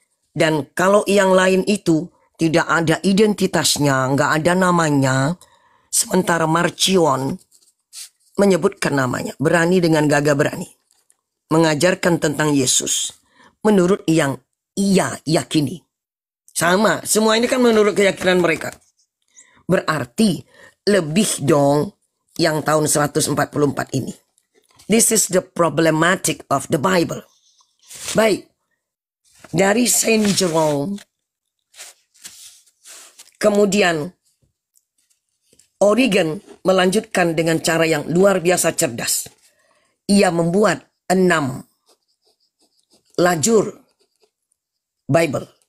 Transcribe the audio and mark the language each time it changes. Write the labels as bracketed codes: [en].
[id] Dan kalau yang lain itu tidak ada identitasnya, nggak ada namanya, sementara Marcion menyebutkan namanya, berani dengan gagah berani, mengajarkan tentang Yesus menurut yang ia yakini. Sama, semua ini kan menurut keyakinan mereka. Berarti lebih dong yang tahun 144 ini. [en] This is the problematic of the Bible. [id] Baik, dari Saint Jerome, kemudian Origen melanjutkan dengan cara yang luar biasa cerdas. Ia membuat 6 lajur Bible.